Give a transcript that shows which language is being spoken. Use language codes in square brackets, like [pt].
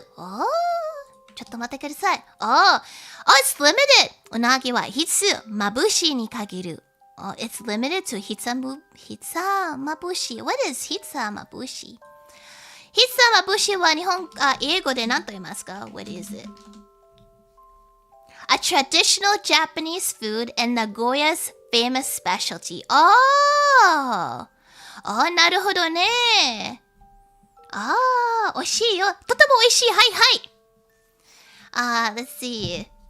[ja] Oh, ちょっと待ってください. [en] Oh, it's limited. [ja] Unagi wa hitsumabushi ni kagiru. [en] Oh, it's limited to hitsumabushi. What is hitsumabushi? [ja] Hitsumabushi wa Nihon, 英語で何と言いますか? [en] What is it? A traditional Japanese food and Nagoya's famous specialty. [ja] Oh, なるほどね.美味しいよ。とても美味しい。 [en] はいはい。Let's see.